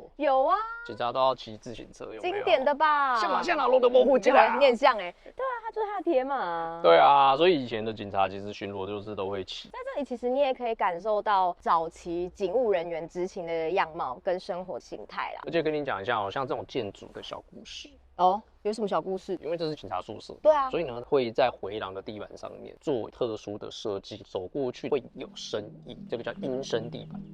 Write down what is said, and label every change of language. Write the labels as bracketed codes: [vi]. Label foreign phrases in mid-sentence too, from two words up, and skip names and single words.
[zh] 有啊，警察都要騎自行車，有没有？經典的吧？像哪路的模糊机啊？你很像哎，對啊，他就是他的鐵馬。對啊，所以以前的警察其實巡邏就是都會騎。在這裡，其實你也可以感受到早期警務人員執勤的樣貌跟生活形態啦。而且跟你講一下，像這種建築的小故事。哦，有什麼小故事？因為這是警察宿舍，對啊，所以呢會在回廊的地板上面做特殊的設計，走過去會有聲音，這個叫音聲地板。